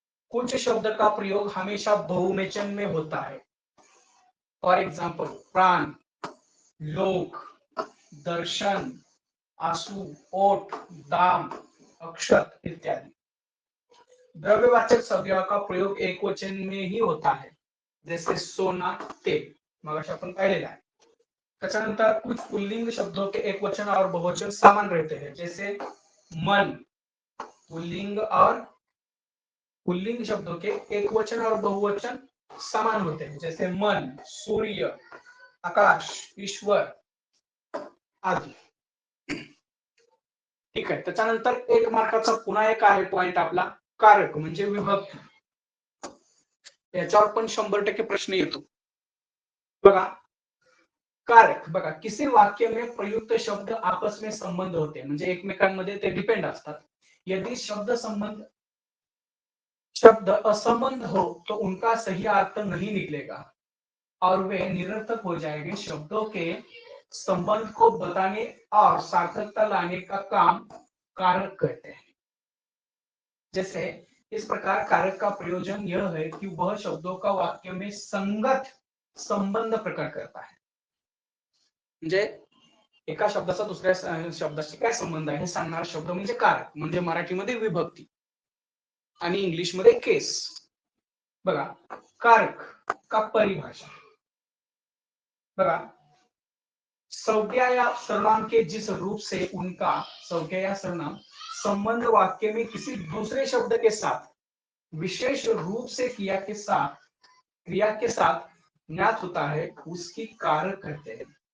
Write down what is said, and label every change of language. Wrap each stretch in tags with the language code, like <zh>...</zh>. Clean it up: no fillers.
<hi>कुछ शब्द का प्रयोग हमेशा बहुवचन में होता है.</hi> <en>for example</en> <hi>प्राण, लोक, दर्शन, आंसू, ओट, दाम, अक्षत इत्यादि. द्रव्यवाचक संज्ञा का प्रयोग एक वचन में ही होता है. जैसे सोना तेल,</hi> <mr>मगाशी आपण पाहिलेलं आहे.</mr> <hi>त्याच्यानंतर कुछ पुल्लिंग शब्दों के एक वचन और बहुवचन समान रहते हैं. जैसे मन, पुल्लिंग और पुल्लिंग शब्दों के एक वचन और बहुवचन समान होते हैं. जैसे मन, सूर्य, आकाश, ईश्वर आदि.</hi> <mr>ठीक आहे. त्याच्यानंतर एक मार्काचा पुन्हा एक आहे पॉइंट आपला कारक म्हणजे विभक्ती. याच्यावर पण 100% प्रश्न येतो.</mr> <hi>बघा कारक, बघा किसी वाक्य में प्रयुक्त शब्द आपस में संबंध होते</hi> <mr>म्हणजे एकमेकांमध्ये ते डिपेंड असतात.</mr> <hi>यदि शब्द असंबंध हो तो उनका सही अर्थ नहीं निकलेगा और वे निरर्थक हो जाएंगे. शब्दों के संबंध को बताने और सार्थकता लाने का काम कारक करते हैं. जैसे इस प्रकार कारक का प्रयोजन यह है कि वह शब्दों का वाक्य में संगत संबंध प्रकट करता है.</hi> <mr>म्हणजे एका शब्दाचा दुसऱ्या शब्दाशी काय संबंध आहे हे सांगणारा शब्द म्हणजे कारक. म्हणजे मराठीमध्ये विभक्ती आणि इंग्लिश मध्ये केस.</mr> <hi>बघा कारक का परिभाषा. बघा संज्ञा या सर्वनाम के जिस रूप से उनका संज्ञा या सर्वनाम संबंध वाक्य में किसी दूसरे शब्द के साथ विशेष रूप से क्रिया के साथ ज्ञात होता है उसकी कारक कहते हैं.</hi>